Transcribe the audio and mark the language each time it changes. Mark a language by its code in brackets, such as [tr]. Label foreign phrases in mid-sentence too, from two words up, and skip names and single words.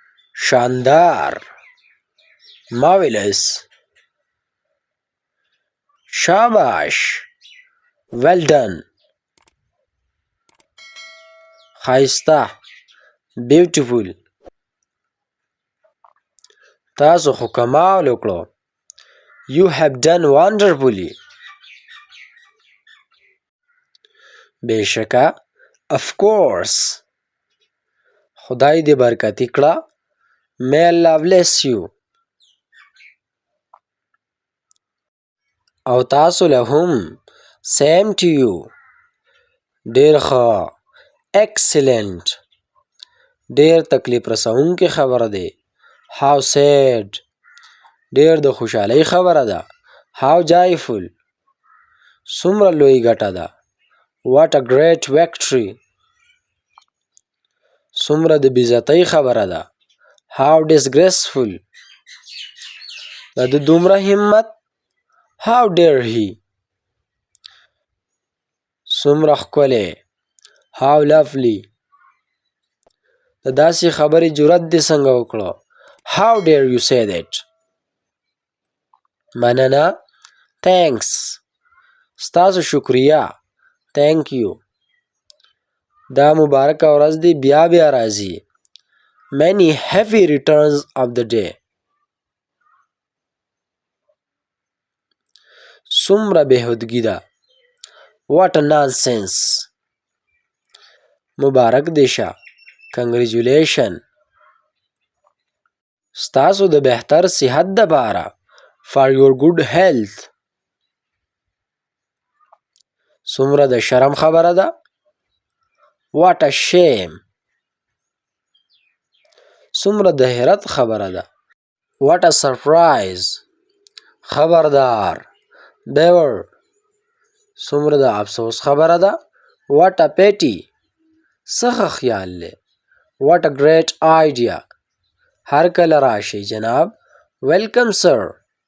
[en] शानदार marvelous शाबाश well done ښایسته beautiful [ps] تاسو خو کمال وکړو [en] You have done wonderfully بېشکه Of course [ps] خدای دې برکتي کړه [en] May Allah bless you [ps] او تاسو له هم [en] Same to you [ps] ډېر ښه Excellent ډېر تکلیف رسونکې خبره ده [en] How sad [ps] ډېر د خوشحالۍ خبره ده [en] How joyful [ps] څومره لوی ګټه ده [en] What a great victory [ps] څومره د بېعزتۍ خبره ده [en] How disgraceful [ps] د ده دومره همت [en] How dare he [ps] څومره ښکلی [en] How lovely [ps] د داسې خبرې جرأت دې څنګه وکړه [en] How dare you say that [ps] مننه Thanks ستاسو شکریه [en] Thank you [ps] دا مبارکه ورځ دې بیا بیا راځي [en] Many happy returns of the day [ps] څومره بېهودګي ده [en] What a nonsense [ps] مبارک دې شه Congratulations ستاسو د بهتر صحت دپاره [en] For your good health [ps] څومره د شرم خبره ده [en] What a shame [ps] څومره د حیرت خبره ده [en] What a surprise [ps] خبردار Beware څومره د افسوس خبره ده [en] What a pity [ps] څه ښه خیال دی [en] What a great idea [ps] هر کله راشئ جناب [en] Welcome sir